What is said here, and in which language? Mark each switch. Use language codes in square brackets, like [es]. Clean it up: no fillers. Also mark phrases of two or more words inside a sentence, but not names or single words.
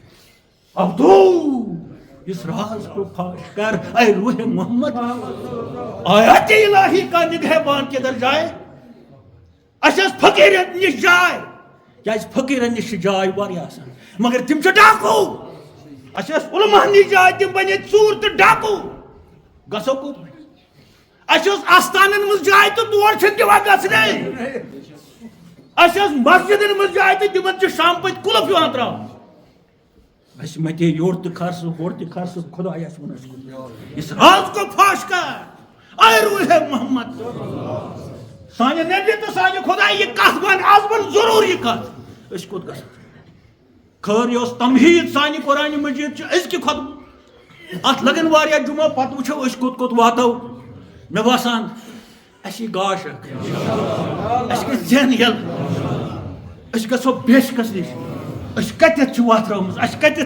[ur] ابدو اس راز کو فاش کر اے روح محمد آیات الہی کا نگہبان کدھر جائے [ks] اَسہِ ٲس فقیرن نش جاے کیازِ فقیرن نش چھِ جاے واریاہ آسان مگر تِم چھِ ڈاکوٗ اَسہِ ٲس علماہن نش جاے تِم بنے ژوٗر تہٕ ڈاکوٗ گژھو کوٚت اَسہِ ٲس آستانن منٛز جاے تہٕ تور چھِنہٕ دِوان گژھنَے اَسہِ ٲس مسجدن منٛز جاے تہٕ تِمن چھِ شام پٔتۍ قُلف یِوان تراونہٕ اَسہِ متے یورٕ تہٕ کھر سُہ ہورٕ تہِ کھر سُہ خۄداے اَسہِ ووٚن اَسہِ [ur] اس راز کو فاش کر اے روح محمد [ks] سانہِ نبی تہٕ سانہِ خۄداے یہِ کتھ ون آز ون ضروٗر یہِ کتھ أسۍ کوٚت گژھو خٲر یہِ اوس تمہیٖد سانہِ قرآنِ مجیٖد چھِ أزکہِ کھۄتہٕ اتھ لگن واریاہ جمعہ پتہٕ وٕچھو أسۍ کوٚت کوٚت واتو مےٚ باسان اَسہِ یی گاش اکھ اَسہِ گژھِ ذہن یَلہٕ أسۍ گژھو بیشکس نِش أسۍ کتٮ۪تھ چھِ واترٲومٕژ اَسہِ کتٮ۪تھ